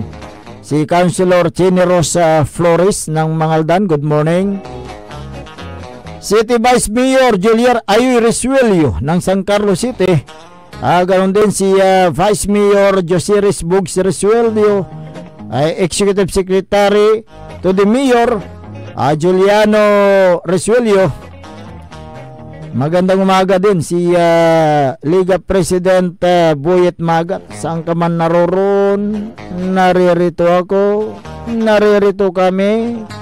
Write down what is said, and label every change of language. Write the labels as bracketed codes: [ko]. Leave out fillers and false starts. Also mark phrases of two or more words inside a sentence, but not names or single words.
[tl] Si Councilor Chini Rosa Flores ng Mangaldan, [en] good morning. [tl] City Vice Mayor Julier Ayoy Resuelio ng San Carlos City. Ganoon din si Vice Mayor Josiris Bugs Resuelio, [en] Executive Secretary to the Mayor [tl] Juliano Resuelio. Magandang umaga din si Liga President Boyet Magat. Saan ka man naroon, naririto ako, naririto kami.